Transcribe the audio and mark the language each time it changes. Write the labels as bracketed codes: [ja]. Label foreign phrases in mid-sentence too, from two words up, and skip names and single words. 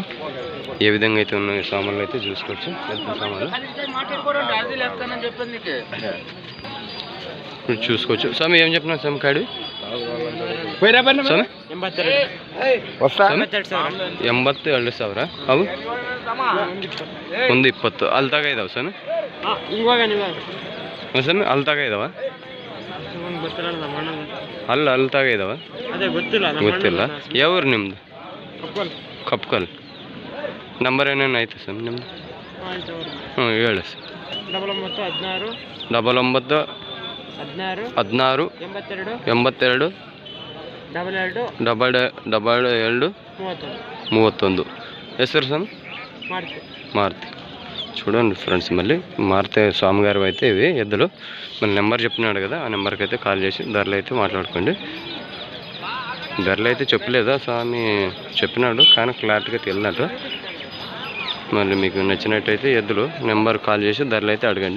[te] ఏ విధంగా అయితే ఉన్నాయి సామాన్లు అయితే చూసుకోవచ్చు. సామాన్లు ఇప్పుడు చూసుకోవచ్చు. స్వామి ఏం చెప్పినావు స్వామి కాడి? స్వామి 82,000. [kn] అవు ಒಂದು 20. ಅಲ್ಲಿ ತಗ ಇದಾವೆ ಸ್ವಾಮಿ? ಸ್ವಾಮಿ ಅಲ್ಲಿ ತಗ ಇದಾವ? ಅಲ್ಲಿ ತಗ ಇದಾವ? ಗೊತ್ತಿಲ್ಲ. ಯಾವ್ರು ನಿಮ್ದು? ಕಪ್ಕಲ್. ನಂಬರ್ ಏನೇನು ಆಯ್ತು ಸ್ವಾಮಿ ನಿಮ್ದು? ಹೇಳಿ ಸರ್. 99 16 82 72 31. ಹೆಸರು ಸ್ವಾಮಿ? [te] మారుతి. చూడండి ఫ్రెండ్స్, మళ్ళీ మారుతి స్వామి గారు అయితే ఇవి ఎద్దులు. మళ్ళీ నెంబర్ చెప్పినాడు కదా, ఆ నెంబర్కి అయితే కాల్ చేసి ధరలు అయితే మాట్లాడుకోండి. ధరలు అయితే చెప్పలేదా స్వామి? చెప్పినాడు కానీ క్లారిటీగా తెలియనట్టు. మళ్ళీ మీకు నచ్చినట్టయితే ఎద్దులు నెంబర్ కాల్ చేసి ధరలు అయితే అడగండి.